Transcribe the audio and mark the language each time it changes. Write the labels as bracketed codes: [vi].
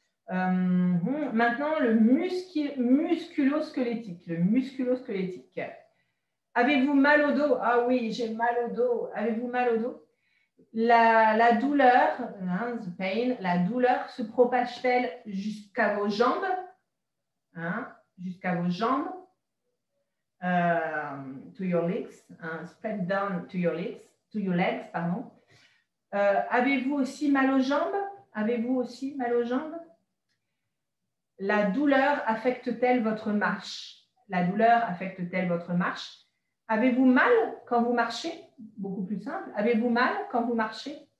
[fr] Maintenant, le musculo-squelettique. Le musculo-squelettique. Avez-vous mal au dos? Ah oui, j'ai mal au dos. Avez-vous mal au dos? La douleur, hein, [en] the pain, [fr] la douleur se propage-t-elle jusqu'à vos jambes? Hein, jusqu'à vos jambes? [en] To your legs, spread down to your legs, pardon. [fr] Avez-vous aussi mal aux jambes? Avez-vous aussi mal aux jambes? La douleur affecte-t-elle votre marche? La douleur affecte-t-elle votre marche? Avez-vous mal quand vous marchez? Beaucoup plus simple. Avez-vous mal quand vous marchez?